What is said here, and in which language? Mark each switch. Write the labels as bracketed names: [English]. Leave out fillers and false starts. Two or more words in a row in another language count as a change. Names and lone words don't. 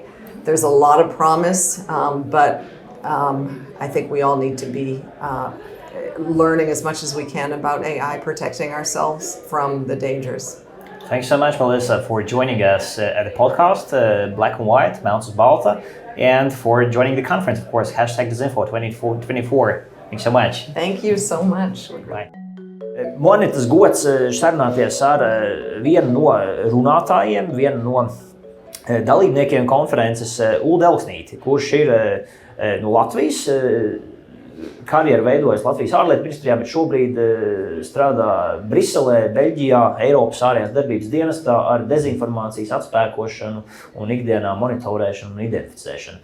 [English] There's a lot of promise, but I think we all need to be learning as much as we can about AI, protecting ourselves from the dangers. Thanks so much, Melisa, for joining us at the podcast, Black and White, [Latvian] Melns balta, [English] and for joining the conference, of course, #Dezinfo2024. Thanks so much. Thank you so much. Bye. [Latvian] Man ir tas gods sarunāties ar vienu no runātājiem, vienu no dalībniekiem konferences, Uldi Elksnīti, kurš ir no Latvijas, karjeru veidojas Latvijas ārlietu ministrijā, bet šobrīd strādā Briselē, Beļģijā, Eiropas Ārējās darbības dienestā ar dezinformācijas atspēkošanu un ikdienā monitorēšanu un identificēšanu.